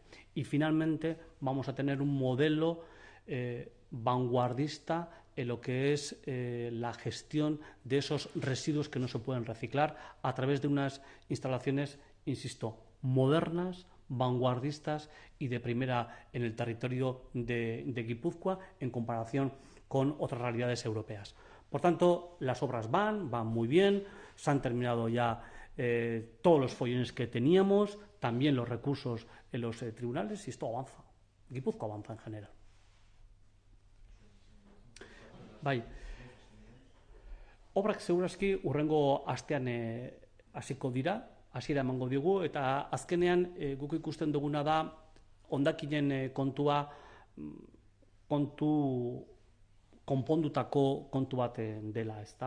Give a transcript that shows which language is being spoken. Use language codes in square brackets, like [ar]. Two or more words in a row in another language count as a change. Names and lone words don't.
[es] Y finalmente vamos a tener un modelo vanguardista en lo que es la gestión de esos residuos que no se pueden reciclar a través de unas instalaciones, insisto, modernas, vanguardistas y de primera en el territorio de Guipúzcoa en comparación con otras realidades europeas. Por tanto, las obras van muy bien, se han terminado ya todos los follones que teníamos, también los recursos en los tribunales, y esto avanza. Guipúzcoa avanza en general. [eu] Bai, obrak segurazki urrengo astean hasiko dira, hasiera emango digu, eta azkenean guk ikusten duguna da hondakinen kontua konpondutako kontu bat dela, ezta.